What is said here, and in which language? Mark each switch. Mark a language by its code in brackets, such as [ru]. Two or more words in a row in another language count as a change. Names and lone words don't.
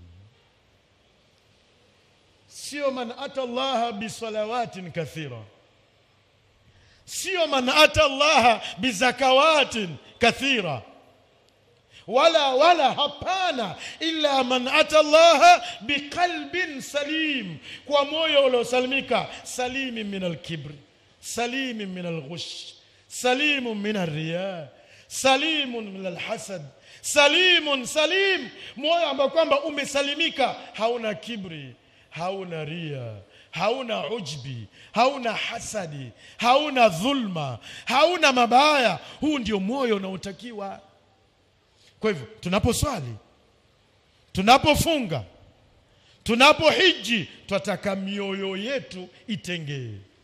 [ar] Sio من أتى الله بصلوات كثيرة, sio من أتى الله بزكوات كثيرة, wala [sw] hapana, [ar] إلا من أتى الله بقلب سليم, [sw] kwa moyo uliosalimika, [ar] سليم من الكبر سليم من الغش سليم من الرياء سليم من الحسد سليم, [sw] moyo ambao kwamba umesalimika, hauna kibri, hauna ria, hauna ujbi, hauna hasadi, hauna dhulma, hauna mabaya. Huu ndio moyo unaotakiwa. Kwa hivyo tunaposwali, tunapofunga, tunapohiji, tunataka mioyo yetu itengee.